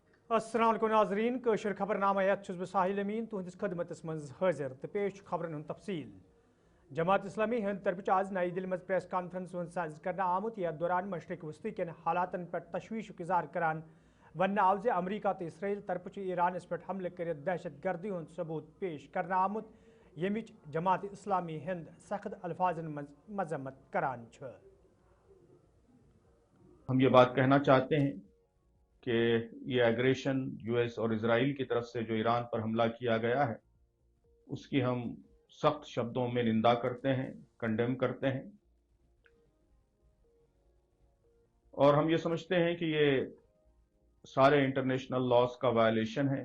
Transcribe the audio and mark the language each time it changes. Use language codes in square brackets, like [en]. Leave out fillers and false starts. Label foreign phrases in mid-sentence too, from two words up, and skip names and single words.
[ks] अस्सलाम वालेकुम नाज़रीन कशर खबरनामा छुस बह साहिल अमीन तुहंदिस खदमतस मज हाजिर तो पेश खबरन हुंद तफसील। जमात इस्लामी हिंद तरफ आज नई दिल्ली मज प्रेस कॉन्फ्रेंस मुनसद करना आमुत यथ दौरान मशरक वस्ती के हालातन पे तशवीश इजहार करान वन आव ज अमरीका तो इसराइल तरफ ईरानस पे हमले कर दहशत गर्दी हुंद सबूत पेश करना आमुत यमिच जमात इस्लामी हिंद सख्त अल्फाजन मज मजम्मत करान छ। [hi] हम ये बात कहना चाहते हैं कि ये एग्रेशन यूएस और इजराइल की तरफ से जो ईरान पर हमला किया गया है उसकी हम सख्त शब्दों में निंदा करते हैं, कंडेम करते हैं और हम ये समझते हैं कि ये सारे [en] international laws [hi] का वायलेशन है।